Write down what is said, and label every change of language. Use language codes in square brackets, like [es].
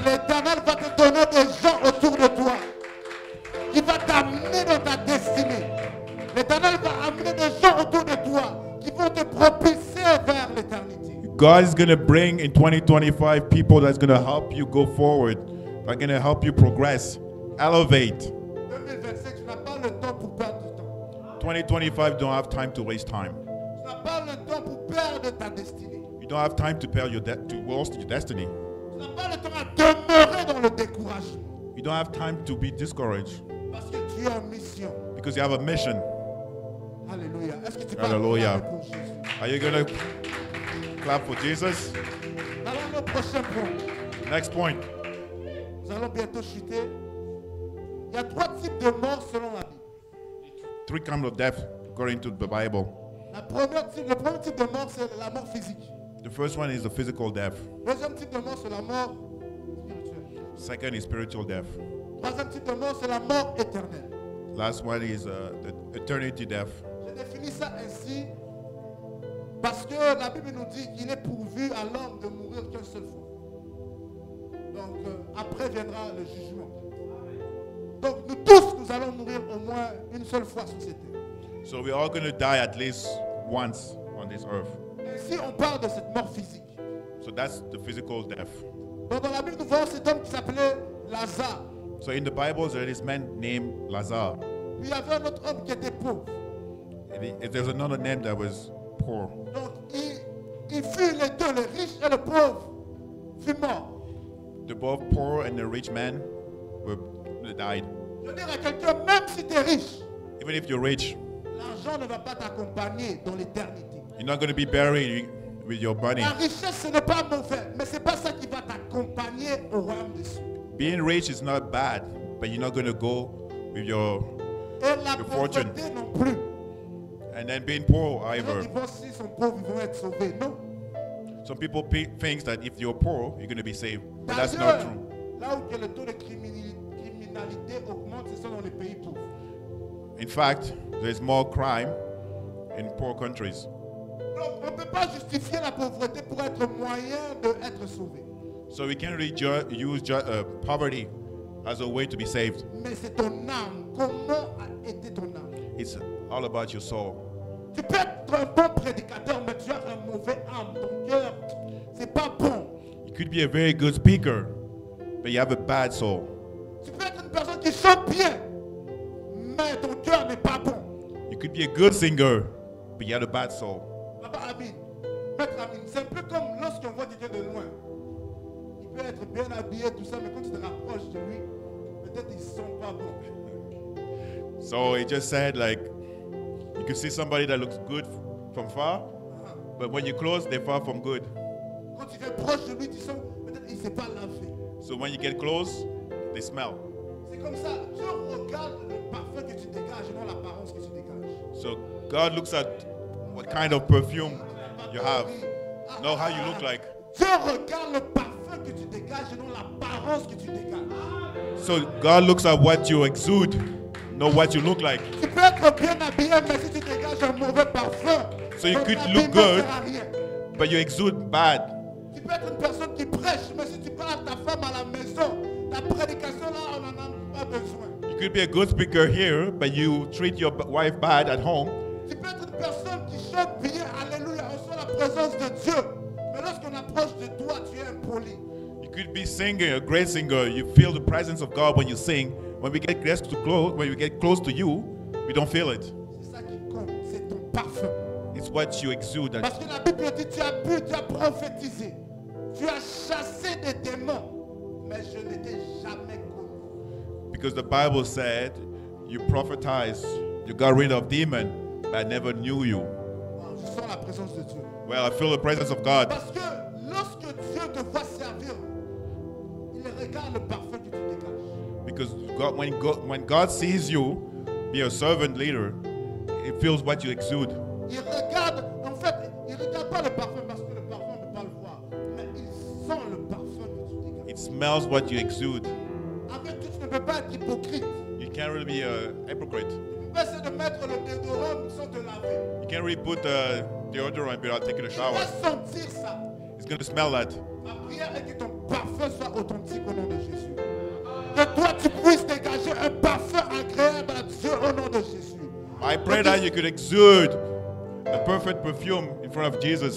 [fr] L'Éternel va te donner des gens autour de toi qui va t'amener dans ta destinée. L'Éternel va amener des gens autour de toi qui vont te propulser vers l'éternité. [en] God is going to bring in 2025 people that's going to help you go forward. They're going to help you progress, elevate. [fr] 2025, tu n'as pas le temps pour perdre du temps. [en] 2025, don't have time to waste time. [fr] Tu n'as pas le temps pour perdre ta destinée. [en] You don't have time to [fr] perdre [en] to waste your destiny. [fr] Tu n'as pas le temps à demeurer dans le découragement. [en] You don't have time to be discouraged [fr] Parce que tu es en mission. [en] because you have a mission. [fr] Alléluia. Est-ce que tu peux Alléluia. acclamer pour Jésus? [en] Are you going to clap for Jesus? [fr] Nous allons au prochain point. [en] Next point. [fr] Nous allons bientôt chuter. Il y a 3 types de morts selon la Bible. [en] 3 kinds of death according to the Bible. [fr] Le premier type de mort, c'est la mort physique. [en] The first one is the physical death. [fr] Le deuxième type de mort, c'est la mort spirituelle. [en] Second is spiritual death. [fr] Le troisième type de mort, c'est la mort éternelle. [en] Last one is the eternity death. [fr] Je définis ça ainsi parce que la Bible nous dit qu'il est pourvu à l'homme de mourir qu'une seule fois. Donc après viendra le jugement. Donc nous tous, nous allons mourir au moins une seule fois sur cette terre. [en] So we're all going to die at least once on this earth. [fr] Et si on parle de cette mort physique, [en] So that's the physical death. [fr] donc dans la Bible nous voyons cet homme qui s'appelait Lazare. [en] So in the Bible, there is this man named Lazar. [fr] Puis il y avait un autre homme qui était pauvre. [en] There's another name that was poor. [fr] Donc il fut les deux, le riche et le pauvre, fut mort. [en] The both poor and the rich man died. [fr] Je veux dire à quelqu'un, même si tu es riche, [en] Even if you're rich, [fr] l'argent ne va pas t'accompagner dans l'éternité. [en] you're not going to be buried with your money. [fr] La richesse, ce n'est pas mauvais, mais ce n'est pas ça qui va t'accompagner au royaume des cieux. [en] Being rich is not bad, but you're not going to go with your [fr] Et la [en] Your fortune. [fr] pauvreté non plus. [en] and then being poor [fr] Les gens [en] either. [fr] qui pensent s'ils sont pauvres, ils vont être sauvés. Non. [en] Some people think that if you're poor, you're going to be saved, but that's not [fr] D'ailleurs, [en] true. [fr] là où que le taux de criminalité augmente, ce sont dans les pays pauvres. [en] In fact, there's more crime in poor countries. [fr] Donc, on ne peut pas justifier la pauvreté pour être moyen d'être sauvé. [en] So we can't really use poverty as a way to be saved. [fr] Mais c'est ton âme. Comment a été ton âme? [en] It's all about your soul. [fr] Tu peux être un bon prédicateur, mais tu as un mauvais âme. Ton cœur, c'est pas bon. [en] You could be a very good speaker, but you have a bad soul. [fr] Tu peux être une personne qui chante bien, mais ton cœur n'est pas bon. [en] You could be a good singer, but you have a bad soul. [fr] Papa Amine, Maître Amine, c'est un peu comme lorsqu'on voit quelqu'un de loin. Il peut être bien habillé, tout ça, mais quand tu te rapproches de lui, peut-être ils ne sont pas bons. [en] So he just said, like, you can see somebody that looks good from far, but when you close, they're far from good. [fr] Quand tu viens proche de lui, tu sens peut-être qu'il ne s'est pas lavé. [en] So when you get close, they smell. [fr] C'est comme ça. Dieu regarde le parfum que tu dégages et non l'apparence que tu dégages. [en] So God looks at what kind of perfume you have, not how you look like. [fr] Dieu regarde le parfum que tu dégages et non l'apparence que tu dégages. [en] So God looks at what you exude, not what you look like. [fr] Tu peux être bien habillé, mais si tu dégages un mauvais parfum, [en] So you [fr] ton [en] could [fr] habillement [en] look good. [fr] sert à rien. [en] But you exude bad. [fr] Tu peux être une personne qui prêche, mais si tu parles à ta femme à la maison, ta prédication là, on n'en a pas besoin. [en] You could be a good speaker here, but you treat your wife bad at home. [fr] Tu peux être une personne qui chante bien, alléluia, on sent la présence de Dieu. Mais lorsqu'on approche de toi, tu es impoli. [en] You could be singing, a great singer. You feel the presence of God when you sing. When we get close to you, we don't feel it. [fr] C'est ça qui compte, c'est ton parfum. [en] It's what you exude. [fr] Parce que la Bible dit, tu as bu, tu as prophétisé, tu as chassé des démons, mais je ne t'ai jamais connu. [en] Because the Bible said, you prophesied, you got rid of demon, but I never knew you. [fr] Wow, je sens la présence de Dieu. [en] Well, I feel the presence of God. [fr] Parce que lorsque Dieu te voit servir, il regarde le parfum que tu dégages. [en] Because when God sees you be a servant leader, he feels what you exude. [fr] Il regarde, en fait, il ne regarde pas le parfum parce que le parfum ne peut pas le voir, mais il sent le parfum que tu dégages. [en] It smells what you exude. [fr] Avec tout, tu ne peux pas être hypocrite. [en] You can't really be a hypocrite. [fr] Tu peux pas essayer de mettre le déodorant sans te laver. [en] You can't really put deodorant without taking a [fr] Tu [en] shower. [fr] vas sentir ça. [en] It's going to smell that. [fr] Ma prière est que ton parfum soit authentique au nom de Jésus. Que toi, tu puisses dégager un parfum agréable à Dieu au nom de Jésus. [en] I pray that you could exude a perfect perfume in front of Jesus.